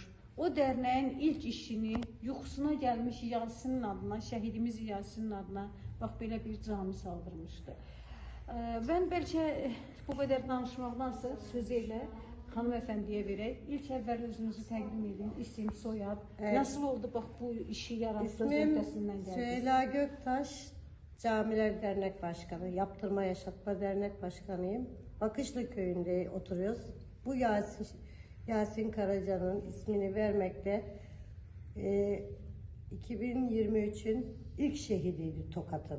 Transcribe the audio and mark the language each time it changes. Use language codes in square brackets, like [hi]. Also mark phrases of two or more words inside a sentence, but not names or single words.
[az] O dərnəyin ilk işini yuxusuna gəlmiş Yasin'in adına, şəhidimiz Yasin'in adına bax belə bir cami saldırmışdı. Ben bəlkə bu qədər danışmaqdansa sözü ilə hanımefendiye verək. İlk əvvəl özünüzü təqdim edin, isim, soyad. [tr] Nasıl oldu [az] bax bu işi yarattınız, öhdəsindən gəldiniz? [tr] Süheyla Göktaş, Camiler Dernek Başkanı, Yaptırma Yaşatma Dernek Başkanıyım. Bakışlı köyünde oturuyoruz. Bu Yasin Karaca'nın ismini vermekte 2023'ün ilk şehidiydi Tokat'ın.